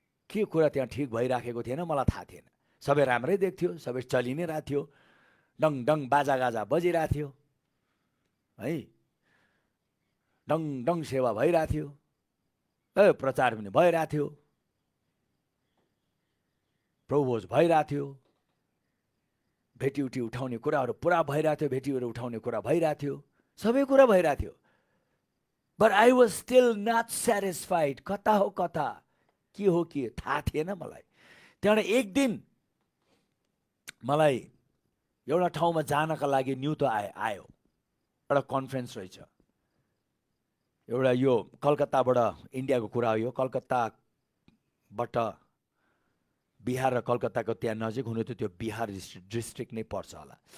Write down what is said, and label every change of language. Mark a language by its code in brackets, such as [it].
[ne] के कुरा त्यहाँ ठिक भइराखेको थिएन मलाई थाहा थिएन। सबै राम्रै देख्थ्यो, सबै चलि नै रहेको थियो, डङ डङ बाजागाजा बजिरहेको थियो है, डङ डङ सेवा भइरहेको थियो, प्रचार पनि भइरहेको थियो, प्रभोज भइरहेको थियो, भेटी उठाउने कुराहरू पुरा भइरहेको थियो, भेटीहरू उठाउने कुरा भइरहेको थियो, सबै कुरा भइरहेको थियो। [en] But I was still not satisfied. [ne] कता हो कता, के हो के थाहा थिएन मलाई। त्यहाँबाट एक दिन मलाई एउटा ठाउँमा जानका लागि न्युज आयो, एउटा कन्फरेन्स रहेछ एउटा। यो कलकत्ताबाट इन्डियाको कुरा हो यो। कलकत्ताबाट बिहार र कलकत्ताको त्यहाँ नजिक हुनु त त्यो बिहार डिस्ट्रिक्ट नै पर्छ होला।